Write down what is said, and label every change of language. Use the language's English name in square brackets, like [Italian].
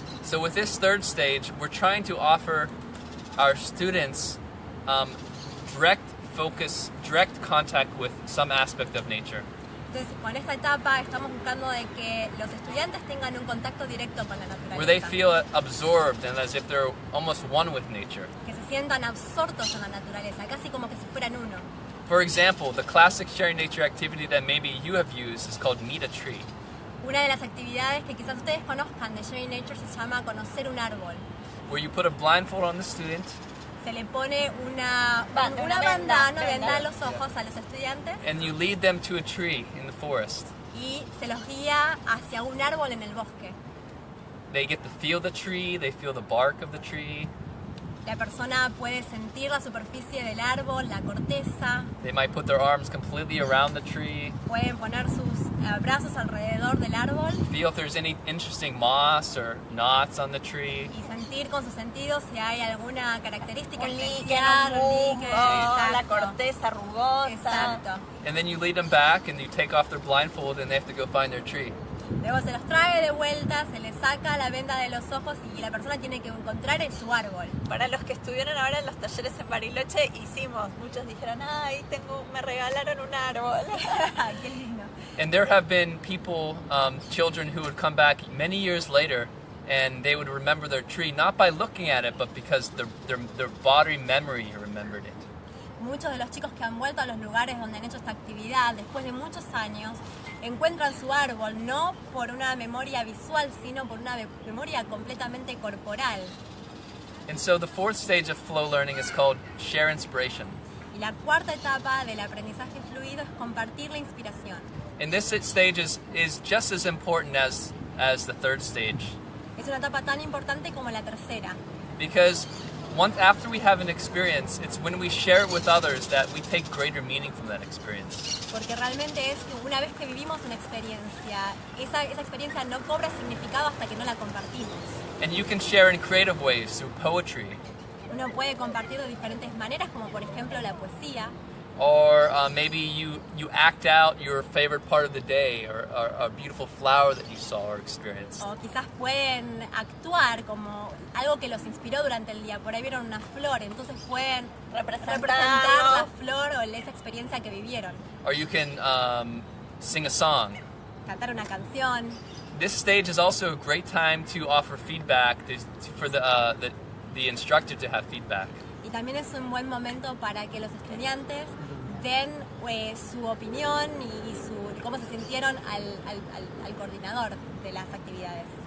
[English] So with this third stage, we're trying to offer our students direct contact with some aspect of nature. [Spanish] Entonces, con esta etapa estamos buscando de que los estudiantes tengan un contacto directo con la [English] Where they [Spanish] naturaleza, [English] feel absorbed and as if they're almost one with nature. [Spanish] que se sientan absortos en la naturaleza, casi como que si fueran uno. [English] For example, the classic sharing nature activity that maybe you have used is called Meet a Tree. [Spanish] Una de las actividades que quizás ustedes conozcan de Sharing Nature se llama conocer un árbol. [English] Where you put a blindfold on the student [Spanish] Se le pone una venda a los ojos a los estudiantes [English] and you lead them to a tree in the forest. [Spanish] y se los guía hacia un árbol en el bosque. [English] They get to feel the tree, they feel the bark of the tree. [Spanish] La persona puede sentir la superficie del árbol, la corteza, [English] They might put their arms completely around the tree, [Spanish] pueden poner sus brazos alrededor del árbol [English] feel if there's any interesting moss or knots on the tree. [Spanish] y sentir con sus sentidos si hay alguna característica Un líquen, especial, un líquen, musgo, la exacto. corteza rugosa. Exacto. [English] And then you lead them back and you take off their blindfold and they have to go find their tree. [Spanish] Luego se los trae de vuelta, se les saca la venda de los ojos y la persona tiene que encontrar en su árbol. Para los que estuvieron ahora en los talleres en Bariloche, hicimos. Muchos dijeron, ay, me regalaron un árbol. Qué lindo. [English] And there have been people, children who would come back many years later and they would remember their tree, not by looking at it, but because their body memory remembered it. [Spanish] Muchos de los chicos que han vuelto a los lugares donde han hecho esta actividad después de muchos años encuentran su árbol no por una memoria visual, sino por una memoria completamente corporal. [English] And so the fourth stage of flow learning is called share inspiration. [Spanish] Y la cuarta etapa del aprendizaje fluido es compartir la inspiración. [English] And this stage is just as important as the third stage, [Spanish] Es una etapa tan importante como la tercera, [English] because once after we have an experience, it's when we share it with others that we take greater meaning from that experience. [Spanish] Porque realmente es que una vez que vivimos una experiencia, esa experiencia no cobra significado hasta que no la compartimos. [English] And you can share in creative ways through poetry, [Spanish] Uno puede compartir de diferentes maneras, como por ejemplo la poesía, [English] or maybe you act out your favorite part of the day, or a beautiful flower that you saw or experienced. [Spanish] o quizás pueden actuar como algo que los inspiró durante el día. Por ahí vieron una flor, entonces pueden representar la flor o esa experiencia que vivieron. [English] Or you can sing a song. [Spanish] Cantar una canción. [English] This stage is also a great time to offer feedback for the instructor to have feedback. [Spanish] Y también es un buen momento para que los estudiantes den su opinión y cómo se sintieron al coordinador de las actividades.